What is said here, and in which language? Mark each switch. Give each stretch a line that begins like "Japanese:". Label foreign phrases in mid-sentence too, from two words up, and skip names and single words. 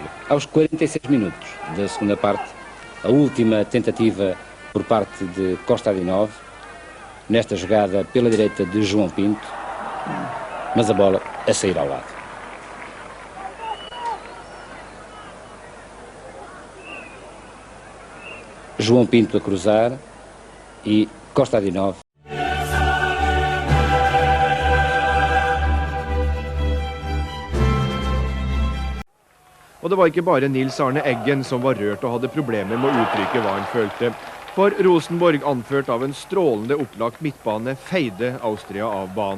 Portuguese: Aos 46 minutos da segunda parte, a última tentativa por parte de Kostadinov, nesta jogada pela direita de João Pinto, mas a bola a sair ao lado. João Pinto a cruzar e Kostadinov.
Norwegian: Og det var ikke bare Nils Arne Eggen som var rørt og hadde problemer med å uttrykke hva han følte. For Rosenborg, anført av en strålende opplagt midtbane, feide Austria av banen.